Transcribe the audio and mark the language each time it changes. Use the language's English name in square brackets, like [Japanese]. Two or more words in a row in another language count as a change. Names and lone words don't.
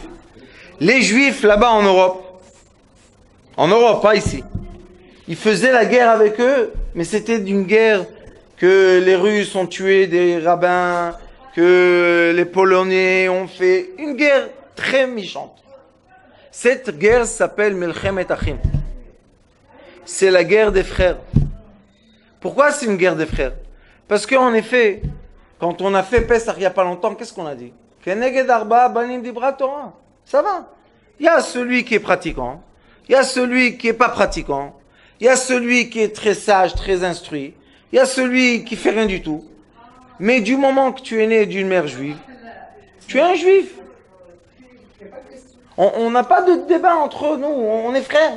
[French] Les juifs là-bas en Europe, pas ici, ils faisaient la guerre avec eux, mais c'était d'une guerre que les Russes ont tué des rabbins, que les Polonais ont fait une guerre très méchante. Cette guerre s'appelle [Hebrew] מלחמת אחים. [French] C'est la guerre des frères. Pourquoi c'est une guerre des frères? Parce qu'en effet, quand on a fait Pesach il n'y a pas longtemps, qu'est-ce qu'on a dit? [Hebrew] כנגד ארבעה בנים דברה תורה. [French] Ça va. Il y a celui qui est pratiquant, il y a celui qui n'est pas pratiquant, il y a celui qui est très sage, très instruit, il y a celui qui fait rien du tout. Mais du moment que tu es né d'une mère juive, tu es un juif. On n'a pas de débat entre nous, on est frères.